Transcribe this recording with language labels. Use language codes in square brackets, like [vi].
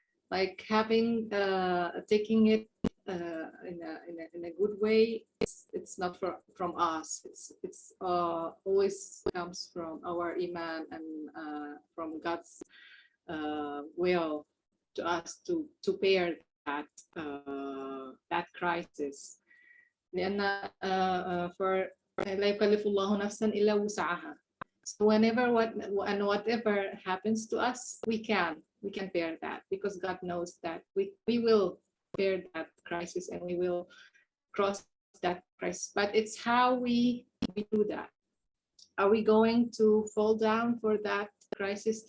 [en] Like having taking it in a good way, it's not from us. It's always comes from our iman and from God's will to us to bear that crisis. [ar] لأن for لا يكلف الله نفسا إلا وسعها. [en] So whatever happens to us, we can bear that, because God knows that we will bear that crisis and we will cross that crisis. But it's how we do that. Are we going to fall down for that crisis?